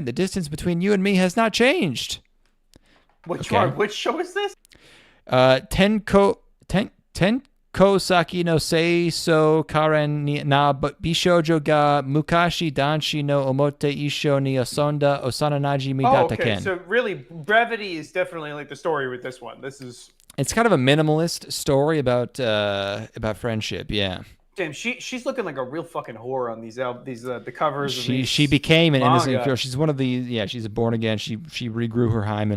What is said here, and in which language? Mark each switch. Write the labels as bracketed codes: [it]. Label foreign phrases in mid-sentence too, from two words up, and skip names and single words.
[en] The distance between you and me has not changed. Which one? Which show is this? Tenko Saki no Seiso Karen na Bishoujo ga Mukashi Danshi no Omote Isho ni Osonda Osana Najimi Dataken. Okay, so really, brevity is definitely like the story with this one. It's kind of a minimalist story about friendship, yeah. Damn, she's looking like a real fucking whore on these the covers. She became an manga. innocent girl. She's one of the she's a born again. She regrew her hymen.